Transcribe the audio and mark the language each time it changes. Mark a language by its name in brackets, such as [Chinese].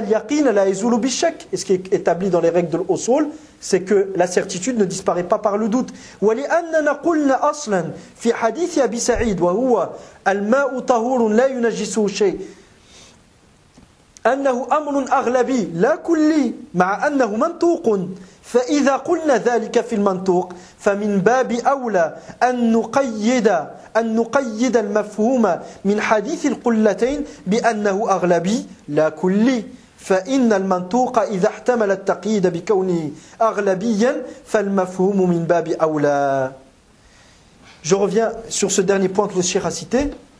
[French] Et ce qui est établi dans les règles de l'usul, c'est que la certitude ne disparaît pas par le doute. [Arabic] ولأننا قلنا أصلا في حديث أبي سعيد وهو الماء طهور لا ينجسه شيء أنه أمر أغلبي لا كلي مع أنه منطوق فإذا قلنا ذلك في المنطوق فمن باب أولى أن نقيد المفهوم من حديث القلتين بأنه أغلبي لا كلي فإن المنطوق إذا احتمل التقييد بكونه أغلبيا فالمفهوم من باب أولى. [French] Je reviens sur ce dernier point que le Cheikh a cité.